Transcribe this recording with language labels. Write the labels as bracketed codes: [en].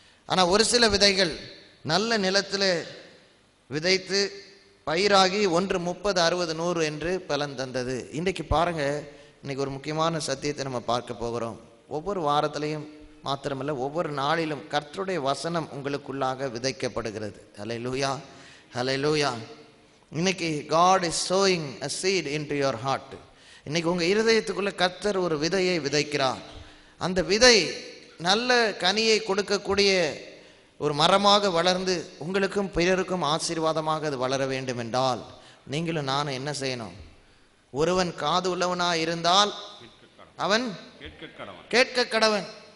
[ta] ஆனால் ஒரு சில விதைகள் நல்ல நிலத்தில் விதைத்து பயிராகி 1 30 60 100 என்று பலன் தந்தது. இன்றைக்கு பாருங்க, இன்னைக்கு ஒரு முக்கியமான சத்தியத்தை நம்ம பார்க்க போகிறோம். ஒவ்வொரு வாரத்திலையும் மாத்திரமல்ல, ஒவ்வொரு நாளிலும் கர்த்தருடைய வசனம் உங்களுக்குள்ளாக விதைக்கப்படுகிறது. ஹல்லேலூயா, ஹல்லேலூயா. [en] இன்னைக்கு God is sowing a seed into your heart. [ta] இன்னைக்கு உங்க இருதயத்துக்குள்ள கர்த்தர் ஒரு விதையை விதைக்கிறார். அந்த விதை நல்ல கனியை கொடுக்கக்கூடிய ஒரு மரமாக வளர்ந்து உங்களுக்கும் பிறருக்கும் ஆசீர்வாதமாக அது வளர வேண்டும் என்றால் நீங்களும் நானும் என்ன செய்யணும்? ஒருவன் காது உள்ளவனாய் இருந்தால் அவன் கேட்க கடவன்.